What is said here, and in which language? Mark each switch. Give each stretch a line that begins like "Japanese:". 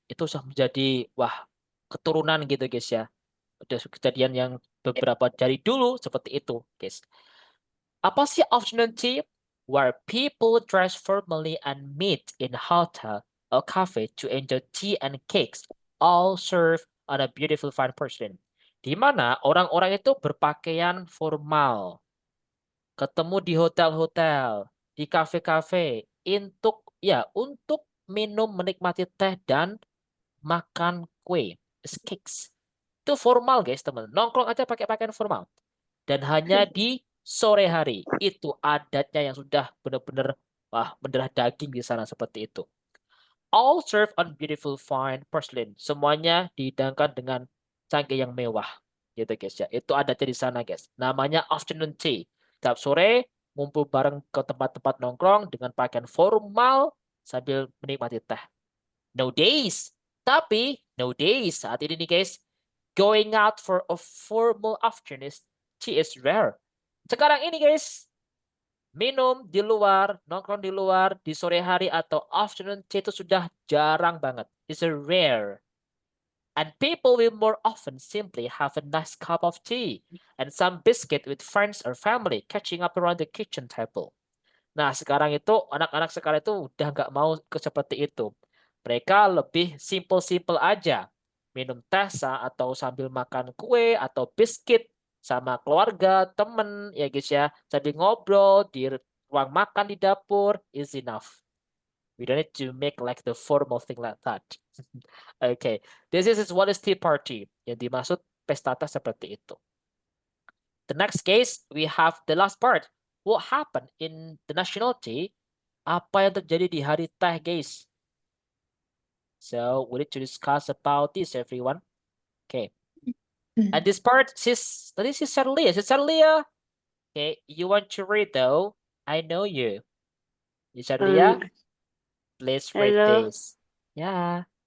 Indonesian: Itu sudah menjadi keturunan gitu guys ya. Udah kejadian yang beberapa dari dulu seperti itu guys. Apa sih afternoon tea?
English: Where people dress formally and meet in a hotel or cafe to enjoy tea and cakes, all served on a beautiful fine porcelain.
Indonesian: Di mana orang-orang itu berpakaian formal, ketemu di hotel-hotel, di kafe-kafe, untuk minum, menikmati teh dan makan kue, cakes. Itu formal guys teman. Nongkrong aja pakai pakaian formal. Dan hanya di sore hari. Itu adatnya yang sudah benar-benar mendarah daging di sana seperti itu.
English: All served on beautiful fine porcelain.
Indonesian: Semuanya dihidangkan dengan cangkir yang mewah. Gitu guys ya. Itu adatnya di sana guys. Namanya afternoon tea. Tiap sore ngumpul bareng ke tempat-tempat nongkrong dengan pakaian formal sambil menikmati teh.
English: Nowadays,
Indonesian: saat ini nih guys,
English: going out for a formal afternoon tea is rare.
Indonesian: Sekarang ini guys, minum di luar, nongkrong di luar, di sore hari atau afternoon tea itu sudah jarang banget.
English: It's rare. And people will more often simply have a nice cup of tea and some biscuit with friends or family catching up around the kitchen table.
Indonesian: Nah, sekarang itu anak-anak sekarang itu udah nggak mau seperti itu. Mereka lebih simple-simple aja. Minum teh atau sambil makan kue atau biskuit sama keluarga, temen, ya guys ya. Sambil ngobrol di ruang makan di dapur
English: is enough. We don't need to make like the formal thing like that. Okay, this is what is tea party.
Indonesian: Yang dimaksud pesta teh seperti itu.
English: The next case, we have the last part. What happened in the national tea?
Indonesian: Apa yang terjadi di hari teh, guys?
English: So we need to discuss about this, everyone. Okay. And this part, tadi Sis Sarlia. Okay, you want to read though? I know you. Isharlia, please rate hello. this. Yeah.